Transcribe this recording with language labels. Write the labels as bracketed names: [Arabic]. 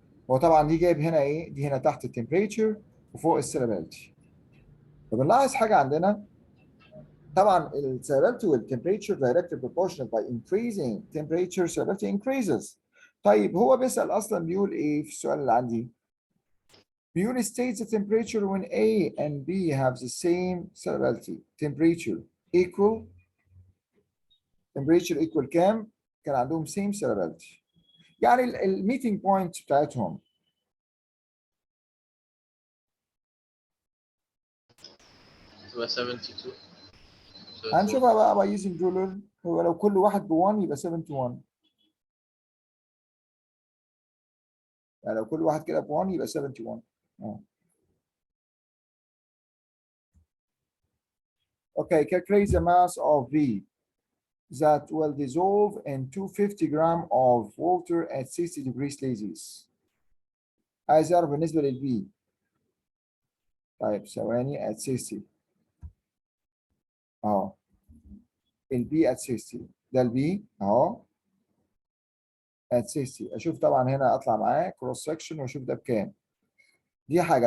[Arabic] هو طبعا دي جايب هنا ايه؟ دي هنا تحت التمبريتشر وفوق السيلابيلتي. فبنلاحظ حاجه عندنا. [English] طبعا السيلابيلتي والتمبريتشر directly proportional by increasing temperature salinity increases. [Arabic] طيب هو بيسأل اصلا بيقول ايه في السؤال اللي عندي؟ بيقول [English] states the temperature when A and B have the same solubility. temperature equal [Arabic] كام؟ كان عندهم [English] same solubility. [Arabic] يعني الميتنج بوينت بتاعتهم تبقى 72. هنشوفها بقى [English] by using ruler. [Arabic] هو لو كل واحد ب 1 يبقى 71. يعني لو كل واحد كده ب 1 يبقى 71. [English] Okay, calculate the mass of V that will dissolve in 250 gram of water at 60 degrees Celsius. [Arabic] عايز اعرف بالنسبة للV. طيب ثواني [English] at 60. [Arabic] اهو البي ات 60 ده البي اهو ات 60. اشوف طبعا هنا اطلع معاه كروس سكشن واشوف ده بكام. دي حاجه.